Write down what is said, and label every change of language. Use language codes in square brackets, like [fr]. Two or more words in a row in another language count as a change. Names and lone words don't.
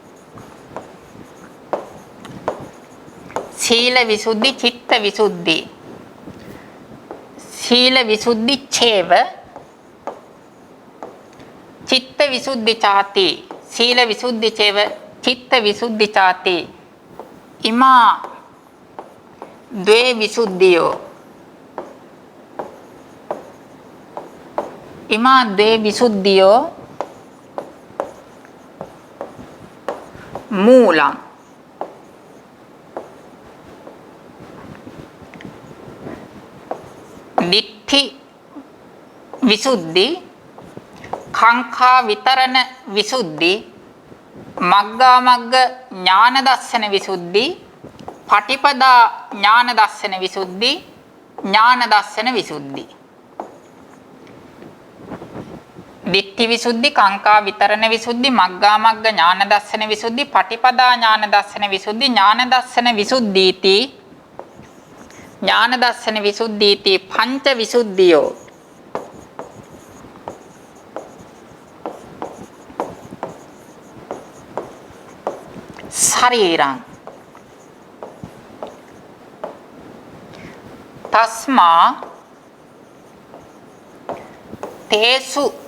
[pi] සීල විසුද්ධි, චිත්ත විසුද්ධි, සීල විසුද්ධි චේව, චිත්ත විසුද්ධි චාති, සීල විසුද්ධි චේව, චිත්ත විසුද්ධි චාති. ඉමා ද්වේ විසුද්ධියෝ, ඉමා ද්වේ විසුද්ධියෝ මූලං. දිට්ඨි විසුද්ධි, කාංකා විතරණ විසුද්ධි, මග්ගා මග්ග ඥාන දර්ශන විසුද්ධි, පටිපදා ඥාන දර්ශන විසුද්ධි, ඥාන දර්ශන විසුද්ධි. දිට්ඨි විසුද්ධි, කාංකා විතරණ විසුද්ධි, මග්ගා මග්ග ඥාන දර්ශන විසුද්ධි, පටිපදා ඥාන දර්ශන විසුද්ධි, ඥාන දර්ශන විසුද්ධීති, ඥාන දර්ශන විසුද්ධීති පංච විසුද්ධියෝ. ශරීරං තස්මා තේසු